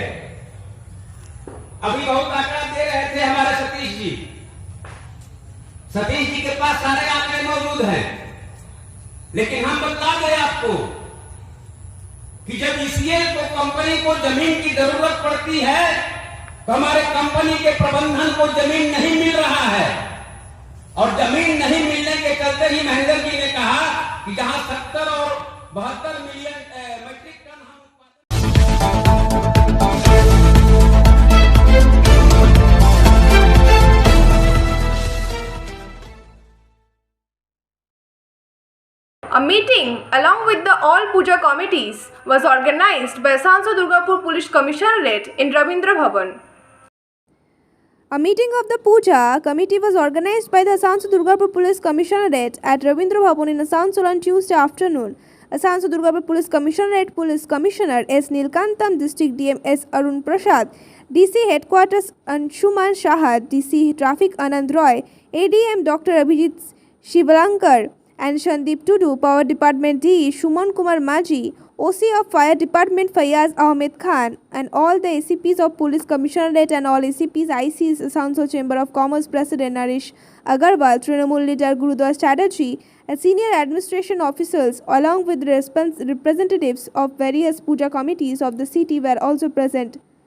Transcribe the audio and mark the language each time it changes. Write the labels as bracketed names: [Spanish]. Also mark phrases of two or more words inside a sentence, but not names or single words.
[Hindi] अभी बहुत आंकड़ा दे रहे थे हमारे सतीश जी के पास सारे आंकड़े मौजूद हैं, लेकिन हम बता दें आपको कि जब ईसीएल को कंपनी को जमीन की जरूरत पड़ती है तो हमारे कंपनी के प्रबंधन को जमीन नहीं मिल रहा है, और जमीन नहीं मिलने के चलते ही महेंद्र जी ने कहा कि जहां 70 और 72 [English] million metric ton [Hindi] हम [English] A meeting along with the all puja committees was organized by Sanso Durgapur Police Commissionerate in Rabindra Bhavan. A meeting of the Puja committee was organized by the Asansol Durgapur Police Commissionerate at Rabindra Bhavan in Asansol on Tuesday afternoon. Asansol Durgapur Police Commissionerate Police Commissioner S. Nilkantam, District DM S. Arun Prasad, DC Headquarters Anshuman Shahad, DC Traffic Anand Roy, ADM Dr. Abhijit Shivalankar and Shandip Tudu, Power Department D. Shuman Kumar Maji, OC of Fire Department Fayaz Ahmed Khan, and all the ACPs of Police Commissionerate and all ACPs, ICs, Asansol Chamber of Commerce President Naresh Agarwal, Trinamool Leader Gurudwar Chatterjee, and senior administration officials along with representatives of various puja committees of the city were also present.